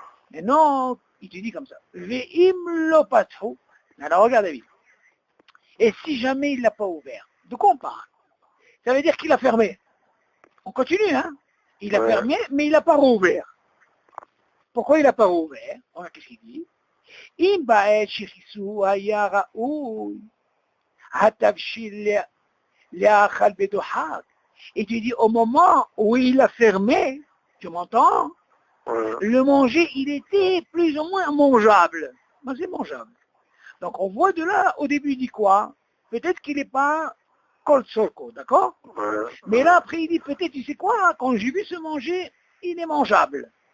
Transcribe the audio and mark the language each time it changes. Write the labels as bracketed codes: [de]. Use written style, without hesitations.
[fr] Mais non, il te dit comme ça. Alors, regarde, David. Et si jamais il ne l'a pas ouvert, de quoi on parle? Ça veut dire qu'il a fermé. On continue, hein? Il a fermé, mais il n'a pas rouvert. Pourquoi il n'a pas rouvert? Qu'est-ce qu'il dit? [he] אם בעת שכיסו היה ראוי, התבשיל לאכל בדוחק. [fr] Et tu dis, au moment où il a fermé, tu m'entends? Le manger, il était plus ou moins mangeable. Ben, c'est mangeable. Donc on voit de là, au début, il dit quoi? Peut-être qu'il n'est pas col sorco, d'accord? Mais là, après, il dit, peut-être, tu sais quoi? Quand j'ai vu se manger, il est mangeable.